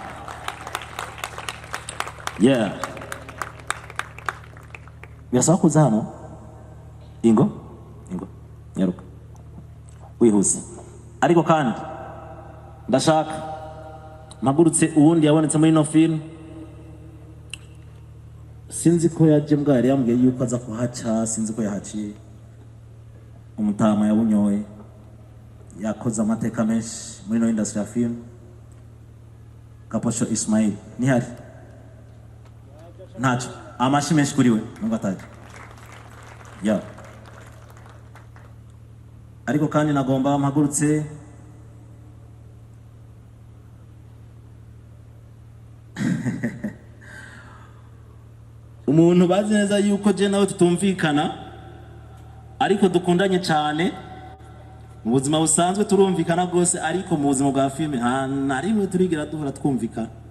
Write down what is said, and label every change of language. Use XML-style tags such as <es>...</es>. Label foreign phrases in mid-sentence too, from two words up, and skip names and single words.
<rn>yeah birasaba kuza hano ingo nyaruka wihuse ariko kandi ndashaka mpagurutse uwundi yabonetse muri no film sinzi ko yaje mbwari yambwiye yuko aza kuhaca sinzi ko yahaciye umutama yabunyoye yakoze amateka menshi muri no industry ya film Kaposho Ismail nihari ntacyo amashi menshi kuri we nubwo ataje ya ariko kandi nagomba mpagurutse umuntu bazi neza yuko je nawe tutumvikana ariko dukundanye cyane mu buzima busanzwe turumvikana rwose ariko mu buzima bwa filime nta rimwe turigira duhora twumvikana</rn>